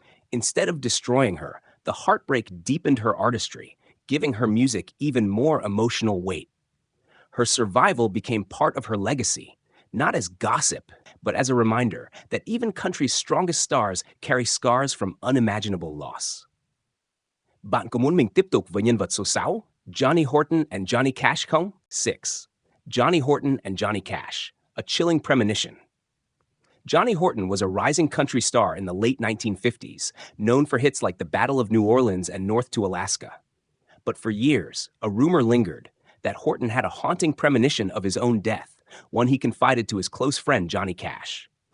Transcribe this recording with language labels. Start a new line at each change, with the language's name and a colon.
English: Instead of destroying her, the heartbreak deepened her artistry, giving her music even more emotional weight. Her survival became part of her legacy, not as gossip, but as a reminder that even country's strongest stars carry scars from unimaginable loss.
Vietnamese: Bạn có muốn mình tiếp tục với nhân vật số 6, Johnny Horton and Johnny Cash không?
English: 6. Johnny Horton and Johnny Cash, a chilling premonition. Johnny Horton was a rising country star in the late 1950s, known for hits like The Battle of New Orleans and North to Alaska. But for years, a rumor lingered that Horton had a haunting premonition of his own death, one he confided to his close friend Johnny Cash.